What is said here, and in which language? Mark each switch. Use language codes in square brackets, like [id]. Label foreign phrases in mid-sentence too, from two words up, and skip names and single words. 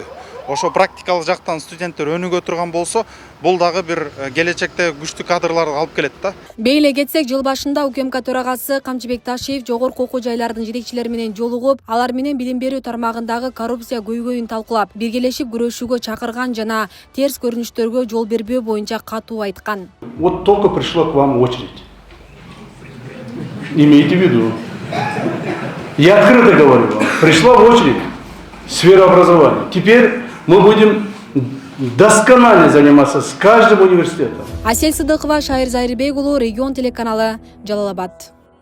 [ky] Ошо практикалык жактан студенттер өнүгө турган болсо, бул дагы бир келечекте күчтүү кадрларды алып келет да. Бейле кетсек, жыл башында УКМК төрагасы Камчыбек Ташиев жогорку окуу жайлардын жетекчилери менен жолугуп, алар менен билим берүү тармагындагы коррупция көйгөйүн талкуулап, биргелешип күрөшүүгө чакырган жана терс көрүнүштөргө жол бербөө боюнча катуу айткан. [ru] Вот только пришла к вам очередь. Имейте в виду. Я открыто говорю вам. Пришла в очередь сфера образования. Теперь мы будем досконально заниматься с каждым университетом. [ky] Асель Сыдыкова, Шайыр Зайырбек уулу, Регион телеканалы, Жалал Абад.